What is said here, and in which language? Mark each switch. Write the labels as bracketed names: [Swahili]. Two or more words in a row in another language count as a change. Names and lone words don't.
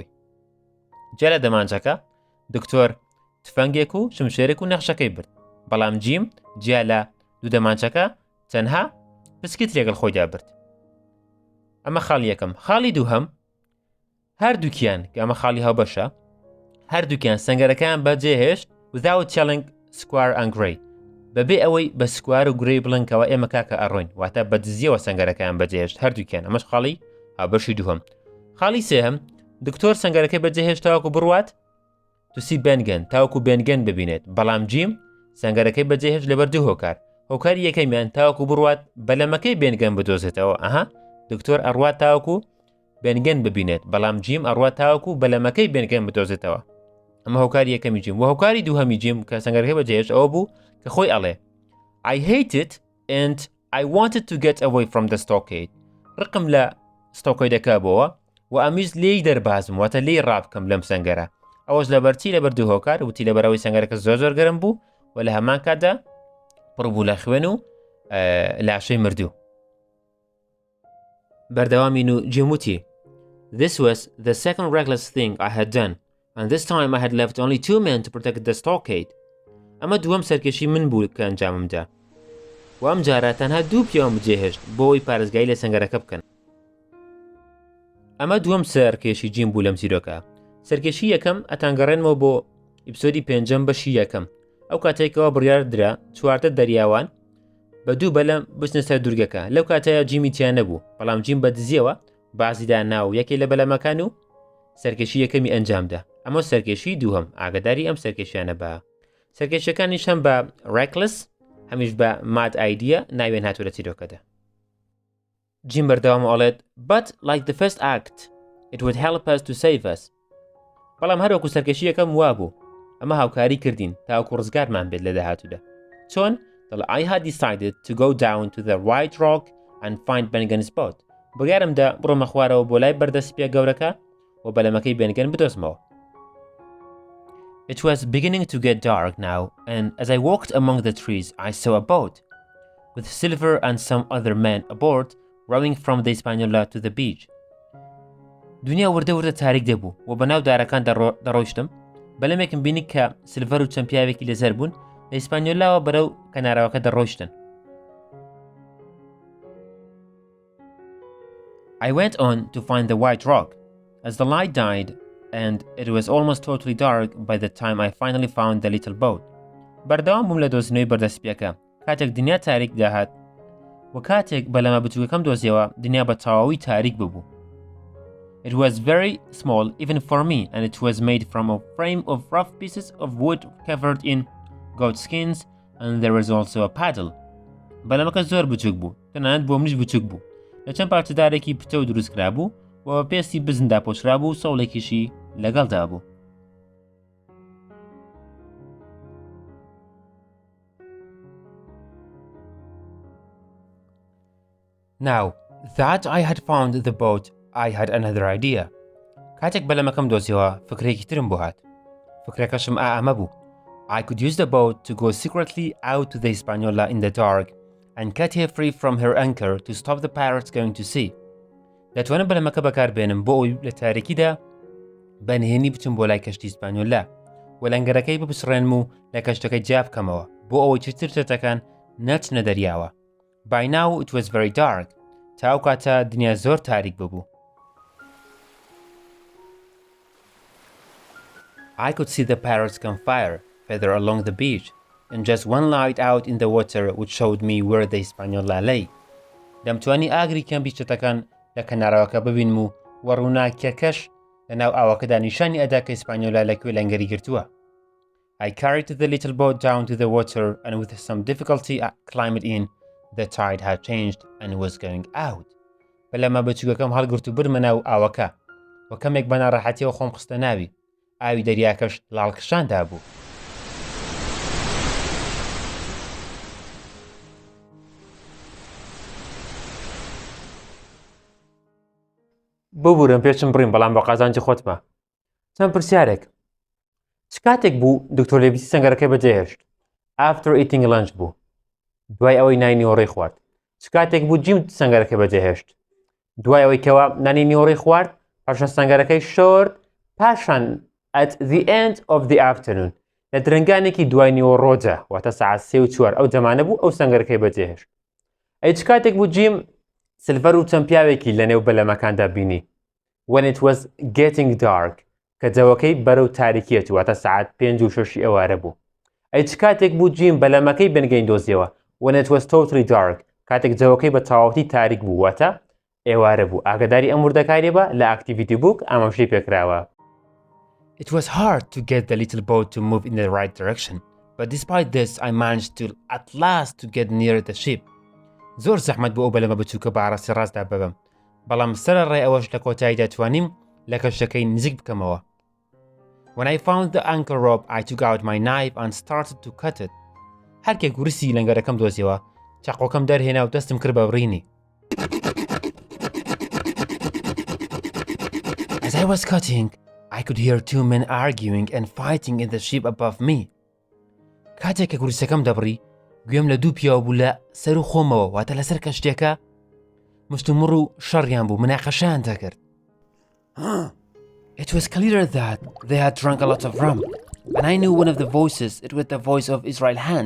[Central Kurdish] جا لە دەمانچەکە دکتۆر تفەنگێک و شمشێرێک و نەخشەکەی برد، بەڵام جیم جیا لە دوو دەمانچەکە تەنها پسکیت لەگەڵ خۆیدا برد. ئەمە خاڵی یەکەم. خاڵی دووهەم هەردووکیان کە ئەمە خاڵی هاوبەشە هەردووکیان سەنگەرەکەیان بەجێهێشت [English] without telling Squire and Gray [Central Kurdish] بەبێ ئەوەی بە سکوار و گرێی بڵنکەوە ئێمە کاکە ئەڕۆین واتە بە دزیەوە سەنگەرەکەیان بەجێهێشت هەردووکیان. ئەمەش خاڵی هاوبەشی دووهەم. خاڵی سێهەم دکتۆر سەنگەرەکەی بەجێهێشت تاوەکو بڕوات [English] to see Bengen [Central Kurdish] تاوەکو بێنگەن ببینێت، بەڵام جیم سەنگەرەکەی بەجێهێشت لەبەر دوو هۆکار. هۆکاری یەکەمیان تاوەکو بڕوات بەلەمەکەی بێنگەن بدۆزێتەوە. دکتۆر ئەڕوات تاوەکو بێنگەن ببینێت، بەڵام جیم ئەڕوات تاوەکو بەلەمەکەی بێنگەن بدۆزێتەوە. ئەمە هۆکاری یەکەمی جیم. و هۆکاری دووهەمی جیم کە سەنگەرەکەی بەجێهێشت ئەوە بوو کە خۆی ئەڵێ [English] I hate it and I wanted to get away from the stockade. [Central Kurdish] ڕقم لە ستۆکەیدەکە بۆەوە و ئەمیش لێی دەربازم واتە لێی ڕابکەم لەم سەنگەرە. ئەوەش لەبەرچی لەبەر دوو هۆکار وتی لەبەرەوەی سەنگەرەکە زۆر گەرم بوو و لە هەمان کاتدا پڕ بوو لە خوێن و لاشەی مردوو. بەردەوامین و جیم وتی [English] This was the second reckless thing I had done, and this time I had left only 2 men to protect the stockade. [Central Kurdish] ئەمە دووەم سەرکێشی من بوو کە ئەنجاممدا و ئەم جارە تەنها 2 پیاوم بجێهێشت بۆ ئەوەی پارێزگای لە سەنگەرەکە بکەن. ئەمە دووەم سەرکێشی جیم بوو لەم چیرۆکە. سەرکێشی یەکەم ئەتانگەڕێنمەوە بۆ ئیپسۆدی پێنجەم بەشی یەکەم. ئەو کاتێکەوە بڕیار درا 4 دەریاوان بە دوو بەلەم بچنە سەر دوورگەکە. لەو کاتەیە جیمی تیان نەبوو، بەڵام جیم بە دزیەوە بازیدا ناو یەکێ لە بەلەمەکان و سەرکێشی یەکەمی ئەنجامدا. ئەمە سەرکێشی دووهەم. ئاگاداری ئەم سەرکێشیانە بە سەرکێشیەکانیش هەم بە ڕێکلس هەمیش بە [English] mad idea [Central Kurdish] ناوێن هاتوورە چیرۆکەدا. جیم بەردەوام ئەڵێت [English] but like the first act it would help us to save us [Central Kurdish] بەڵام هەروەکو سەرکەشی یەکەم وا بوو ئەمە هاوکاری کردین تاوەکو ڕزگارمان بێت لە داهاتوودا چۆن دڵ [English] I had decided to go down to the white rock and find Bennigan's boat [Central Kurdish] بڕیارمدا بڕۆمە خوارەوە بۆ لای بەردەسپیە گەورەکە و بەلەمەکەی بێنگەن بدۆزمەوە. [English] It was beginning to get dark now, and as I walked among the trees, I saw a boat with Silver and some other men aboard, rowing from the Hispaniola to the beach. [Central Kurdish] دنیا وردە تاریک دەبوو و بەناو دارەکان دەڕۆیشتم بەلەمێکم بینی کە سلڤەر و چەند پیاوێکی لەزەر بوون لە هیسپانیۆلاوە بەرەو کەناراوەکە دەڕۆیشتن. [English] I went on to find the white rock. As the light died and it was almost totally dark by the time I finally found the little boat. [Central Kurdish] بەردەوام بووم لە دۆزینەوەی بەردەسپیەکە کاتێک دنیا تاریک داهات و کاتێک بەلەمە بچووکەکەم دۆزیەوە دنیا بە تەواوی تاریک ببوو. [English] It was very small even for me and it was made from a frame of rough pieces of wood covered in goat skins and there was also a paddle. [Central Kurdish] بەلەمەکە زۆر بچووک بوو تەنانەت بۆ منیش بچووک بوو لە چەند پارچەدارێکی پتە و دروست کرا بوو و بە پێستی بزندا پۆشرا بوو و سەوڵێکیشی لەگەڵدا بوو. [English] Now that I had found the boat, I had another idea. [Central Kurdish] کاتێک بەلەمەکەم دۆزیەوە فکرێکی ترم بۆ هات. فکرەکەشم ئەمە بوو. [English] I could use the boat to go secretly out to the Hispaniola in the dark and cut her free from her anchor to stop the pirates going to sea. [Central Kurdish] دەتوانم بەلەمەکە بەکاربێنم بۆ ئەوی لە تاریکیدا بەنهێنی بچم بۆ لای کەشتی ئیسپانیۆلا و لەنگەرەکەی بپسڕێنم و لە کەشتەکەی جیا بکەمەوە بۆ ئەوەی چتر چێتەکان نەچنە دەریاوە. [English] By now it was very dark. [Central Kurdish] تاو کاتە دنیا زۆر تاریک ببوو. [English] I could see the pirates campfire further along the beach and just one light out in the water which showed me where the Hispaniola lay. [Central Kurdish] دەمتوانی ئاگری کەمپی چێتەکان لە کەناراوەکە ببینم و وەڕووناکیەکەش لەناو ئاوەکەدا نیشانی ئەدا کە ئیسپانیۆلا لەکوێ لەنگەری گرتووە. [English] I carried the little boat down to the water and with some difficulty I climbed in. The tide had changed and was going out. [Central Kurdish] بەلەمە بچووکەکەم هەڵگرت و برمە ناو ئاوەکە و کەمێک بە ناڕەحەتیەوە خۆم خستە ناوی. ئاوی دەریاکەش لاڵکشاندا بوو. ببوورم پێشم بڕیم بەڵام بە قازانجی خۆتمە. چەند پرسیارێک. چ کاتێک بوو دکتۆر لێویسی سەنگەرەکەی بەجێهێشت؟ [English] After eating lunch بوو. [Central Kurdish] دوای ئەوەی نانی نیوەڕۆی خوارد. چ کاتێک بوو جیم سەنگەرەکەی بەجێهێشت؟ دوای ئەوەی کەوا نانی نیوەڕۆی خوارد پاشان سەنگەرەکەی شۆرد پاشان [English] at the end of the afternoon [Central Kurdish] لە درنگانێکی دوای نیوەڕۆدا واتە سەعات 3 و 4 ئەو جەمانە بوو ئەو سەنگەرەکەی بەجێهێشت. ئەی چ کاتێک بوو جیم سلڤەر و چەند پیاوێکی لە نێو بەلەمەکاندا بینی؟ [English] When it was getting dark [Central Kurdish] کە جەوەکەی بەرەو تاریکیەت واتە سەعات 5 و 6 ئێوارە بوو. ئەی چ کاتێک بوو جیم بەلەمەکەی بنگەین دۆزیەوە [English] When it was totally dark [Central Kurdish] کاتێک جەوەکەی بە تەواوەتی تاریک بوو واتە ئێوارە بوو. ئاگاداری ئەم وردەکاری بە لە [English] activity book [Central Kurdish] ئاماژەی پێکراوە. [English] It was hard to get the little boat to move in the right direction, but despite this I managed to at last to get near the ship. [Central Kurdish] زۆر زەحمەت بوو ئەو بەلەمە بچووکە بە ئاڕاستی ڕاستدا ببەم بەڵام سەرەڕای ئەوەش لە کۆتاییدا توانیم لە کەشتەکەی نزیک بکەمەوە. [English] When I found the anchor rope I took out my knife and started to cut it. [Central Kurdish] هەرکێک گورسی لەنگەرەکەم دۆزیەوە چاقۆکەم دەرهێنا و دەستم کرد بە بڕینی. [English] As I was cutting I could hear two men arguing and fighting in the ship above me. [Central Kurdish] کاتێک کە گورسەکەم دەبڕی گوێم لە دوو پیاوە بوو لە سەر و خۆمەوە واتە لەسەر کەشتێکە مشتومڕ و شەڕیان بوو مناقەشەیان دەکرد. [English] It was clear that they had drunk a lot of rum and I knew one of the voices it was the voice of Israel Hands.